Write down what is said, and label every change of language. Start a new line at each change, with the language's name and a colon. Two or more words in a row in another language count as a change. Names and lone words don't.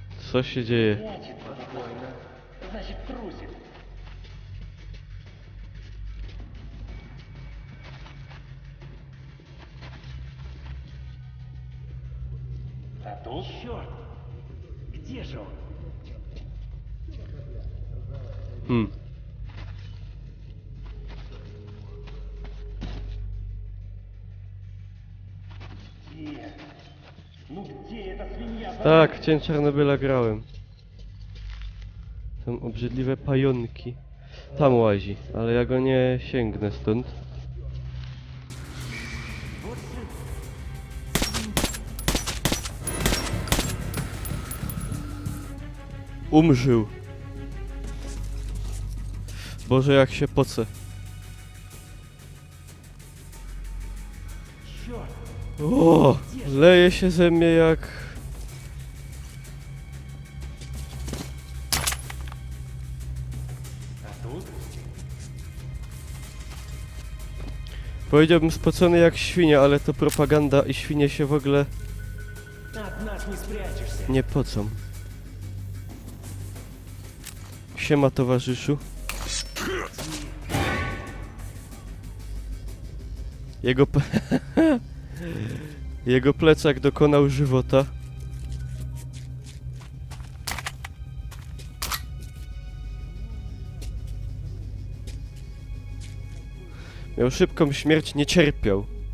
Polish: Co się dzieje?
Russian: Значит, спокойно. Значит, трусит. А тут? Черт! Где же он? Где? Ну где эта свинья?
Polish: Tak, w Cień Czarnobyla grałem. Są obrzydliwe pająki. Tam łazi, ale ja go nie sięgnę stąd. Umrzył. Boże, jak się poce. O, leje się ze mnie jak...
Russian: А тут?
Polish: Powiedziałbym spocony jak świnia, ale to propaganda i świnie się w ogóle
Russian: От нас не спрячешься.
Polish: nie pocą. Siema, towarzyszu. Jego Jego plecak dokonał żywota. Miał szybką śmierć, nie cierpiał.